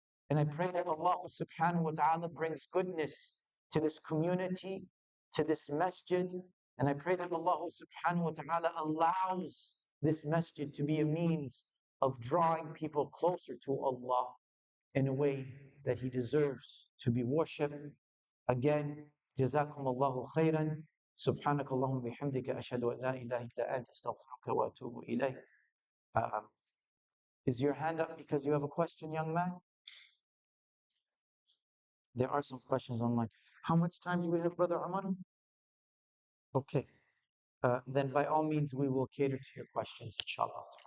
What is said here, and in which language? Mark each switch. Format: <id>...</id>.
<en>And I pray that Allah subhanahu wa ta'ala brings goodness to this community, to this masjid. And I pray that Allah subhanahu wa ta'ala allows this masjid to be a means of drawing people closer to Allah in a way that He deserves to be worshipped. Again,</en> <ar>جزاكم الله خيرا. سبحانك اللهم وبحمدك أشهد أن لا إله إلا أنت أستغفرك وأتوب إليك.</ar> <en>Um, is your hand up because you have a question, young man? There are some questions online. How much time do we have, Brother Umar? Okay. Then by all means, we will cater to your questions, inshallah.</en>